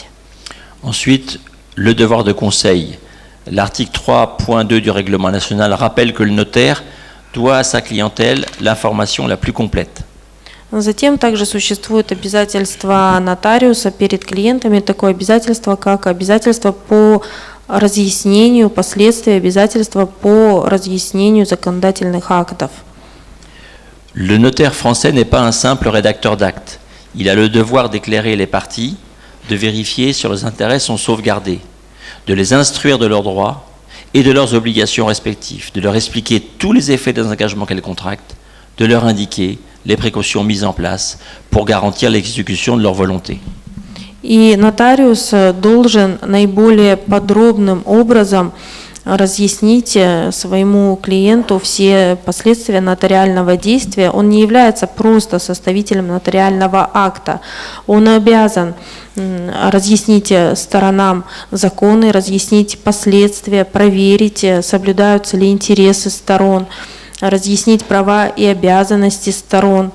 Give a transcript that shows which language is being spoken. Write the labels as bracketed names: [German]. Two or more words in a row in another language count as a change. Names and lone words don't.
[French] Ensuite, le devoir de conseil. L'article 3.2 du règlement national rappelle que le notaire doit à sa clientèle l'information la plus complète. [Russian] Затем также существует обязательство нотариуса перед клиентами, такое обязательство, как обязательство по разъяснению последствий, обязательство по разъяснению законодательных актов. [French] Le notaire français n'est pas un simple rédacteur d'actes. Il a le devoir d'éclairer les parties, de vérifier si leurs intérêts sont sauvegardés, de les instruire de leurs droits et de leurs obligations respectives, de leur expliquer tous les effets des engagements qu'elles contractent, de leur indiquer les précautions mises en place pour garantir l'exécution de leur volonté. [Russian] И нотариус должен наиболее подробным образом разъяснить своему клиенту все последствия нотариального действия. Он не является просто составителем нотариального акта. Он обязан разъяснить сторонам законы, разъяснить последствия, проверить, соблюдаются ли интересы сторон, разъяснить права и обязанности сторон.